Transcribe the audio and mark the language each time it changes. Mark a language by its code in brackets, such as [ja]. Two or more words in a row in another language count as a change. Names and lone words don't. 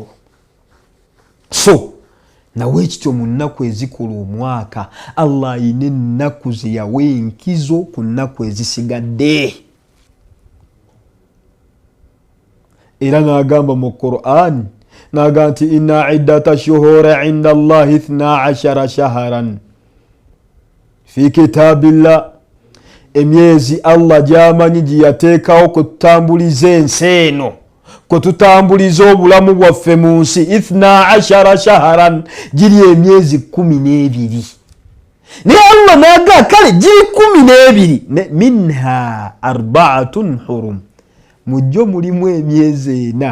[lg] So nawe ekityo mu nnaku ezikola omwaka Allah ayina ennaku ze yawa enkizo ku nnaku ezisigadde. Era n'agamba mu Qur'an n'agamba nti [ar] إن عدة الشهور عند الله 12 شهرا في كتاب الله, [lg] emyezi Allah gy'amanyi gye yateekawo kututambuliza ensi eno, kututambuliza obulamu bwaffe mu nsi, 12 shahran, giri emyezi 12. Naye Allah n'agamba kale giri 12, [ar] منها 4 حرم, [lg] mujjo mulimu emyezi 4.